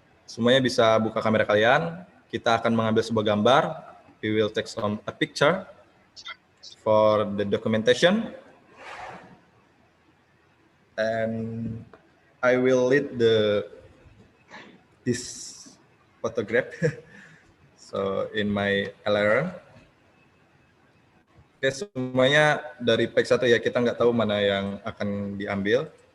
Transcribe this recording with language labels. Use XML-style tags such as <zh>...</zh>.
<id>Semuanya bisa buka kamera kalian. Kita akan mengambil sebuah gambar.</id> <en>We will take a picture for the documentation. And I will lead this photograph. So in my LRM.</en> <id>Oke, semuanya dari pack 1 ya, kita nggak tahu mana yang akan diambil.</id>